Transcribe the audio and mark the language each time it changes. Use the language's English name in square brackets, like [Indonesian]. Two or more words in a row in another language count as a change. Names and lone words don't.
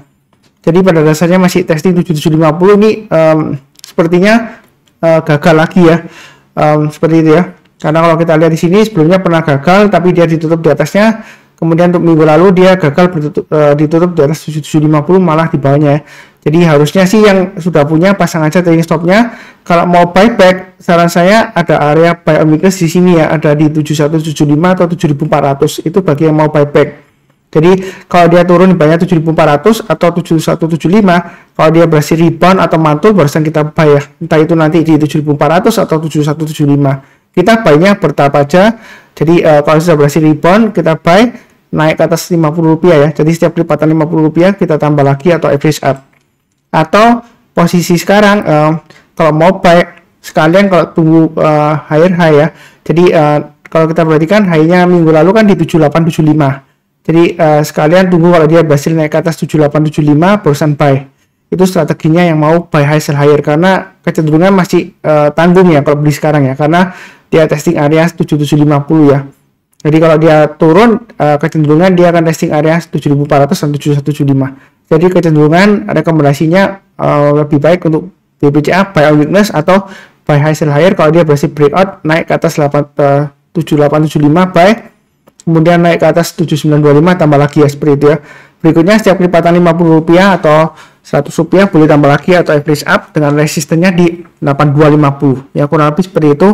[Indonesian] Jadi pada dasarnya masih testing 7750 ini sepertinya gagal lagi ya, seperti itu ya. Karena kalau kita lihat di sini sebelumnya pernah gagal tapi dia ditutup di atasnya. Kemudian untuk minggu lalu dia gagal ditutup di atas 7750 malah di bawahnya ya. Jadi harusnya sih yang sudah punya pasang aja [English] trading stopnya. [Indonesian] Kalau mau buyback saran saya ada area [English] buy on weakness [Indonesian] di sini ya, ada di 7175 atau 7400 itu bagi yang mau buyback. Jadi kalau dia turun di bawahnya 7400 atau 7175, kalau dia berhasil rebound atau mantul barusan kita buy ya. Entah itu nanti di 7400 atau 7175. Kita buy-nya bertahap aja. Jadi kalau sudah berhasil rebound kita buy naik ke atas Rp50 ya. Jadi setiap lipatan Rp50 kita tambah lagi atau [English] average up. [Indonesian] Atau posisi sekarang kalau mau buy sekalian kalau tunggu [English] higher high [Indonesian] ya. Jadi kalau kita perhatikan high-nya minggu lalu kan di 7875. Jadi sekalian tunggu kalau dia berhasil naik ke atas 7875 barusan buy. Itu strateginya yang mau [English] buy high sell higher [Indonesian] karena kecenderungan masih tanggung ya kalau beli sekarang ya, karena dia testing area 7750 ya. Jadi kalau dia turun kecenderungan dia akan testing area 7400 dan 7175. Jadi kecenderungan rekomendasinya lebih baik untuk BBCA [English] buy on weakness [Indonesian] atau [English] buy high sell higher. [Indonesian] Kalau dia berhasil breakout naik ke atas 7875 buy, kemudian naik ke atas 7925 tambah lagi ya, seperti itu ya. Berikutnya setiap lipatan Rp50 atau Rp100 boleh tambah lagi atau [English] average up [Indonesian] dengan resistennya di 8250 ya, kurang lebih seperti itu.